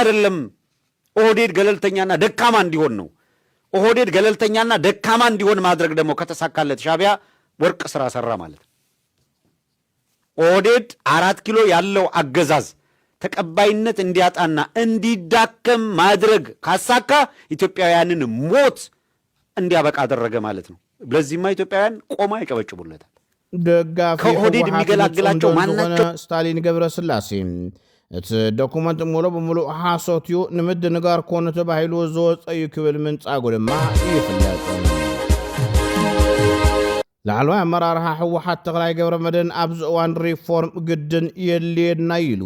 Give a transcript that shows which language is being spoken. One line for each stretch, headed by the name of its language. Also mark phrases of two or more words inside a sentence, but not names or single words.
Amharic: አይደለም ኦህዴድ ገለልተኛና ደካማ እንዲሆን ነው። ኦህዴድ ገለልተኛና ደካማ እንዲሆን ማድረግ ደግሞ ከተሳካለት ሻዕቢያ ወርቅ ስራ ሰራ ማለት ነው። ኦህዴድ 4 ኪሎ ያለው አገዛዝ ተቀባይነት እንዲያጣና እንዲዳከም ማድረግ ካሳካ ኢትዮጵያውያንን ሞት እንዲያበቃ አደረገ ማለት ነው። ለዚህማ ኢትዮጵያውያን ቆማ ይቀበጭቡለታል። ደጋፊ ከኦህዴድ የሚገላግላቸው ማናቸው?
Tigrinya: ስታሊን ገብረስላሴ እቲ ዶኩመንት ሙሉ በሙሉ ሓሶት እዩ ንምድንጋር ኮኑ ተባሂሉ ዝወፀ እዩ ክብል ምንጻጉ ድማ ይፍለጥ። ላዕለዋይ ኣመራርሓ ሕወሓት ተኽላይ ገብረመድህን ኣብዚ እዋን ሪፎርም ግድን የድልየና ኢሉ